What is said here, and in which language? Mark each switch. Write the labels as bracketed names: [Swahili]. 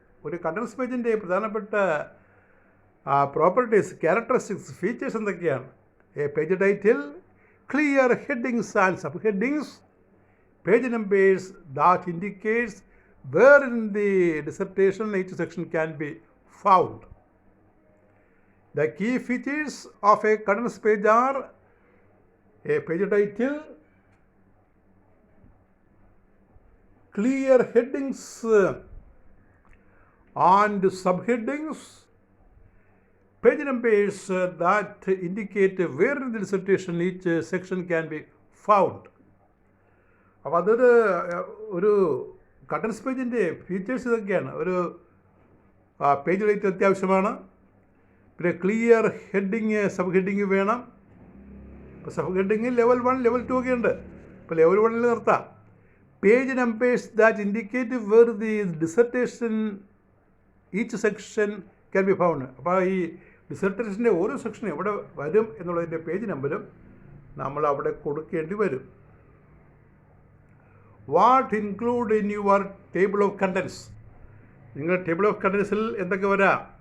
[Malayalam] ഒരു കണ്ടൻസ് പേജിൻ്റെ പ്രധാനപ്പെട്ട പ്രോപ്പർട്ടീസ്, ക്യാരക്ടറിസ്റ്റിക്സ്, ഫീച്ചേഴ്സ് എന്തൊക്കെയാണ്? [English] A page title, clear headings and sub headings, page numbers that indicates where in the dissertation each section can be found. The key features of a condensed page are a page title, clear headings and subheadings, page numbers that indicate where in the dissertation each section can be found. [Malayalam] അപ്പോൾ അതൊരു contents പേജിൻ്റെ features ഇതൊക്കെയാണ്. ഒരു page right അത്യാവശ്യമാണ്. പിന്നെ clear heading, sub heading വേണം. ഇപ്പോൾ sub heading level 1, level 2 ഒക്കെ ഉണ്ട്. ഇപ്പോൾ ലെവൽ 1 നിർത്താം. [English] Page numbers that indicate where the dissertation, each section can be found. [Malayalam] അപ്പോൾ ഈ ഡിസർട്ടേഷൻ്റെ ഓരോ സെക്ഷനും എവിടെ വരും എന്നുള്ളതിൻ്റെ പേജ് നമ്പരും നമ്മൾ അവിടെ കൊടുക്കേണ്ടി വരും. [English] What include in your table of contents? [Malayalam] നിങ്ങൾ ടേബിൾ ഓഫ് കണ്ടൻസിൽ എന്തൊക്കെ വരാം?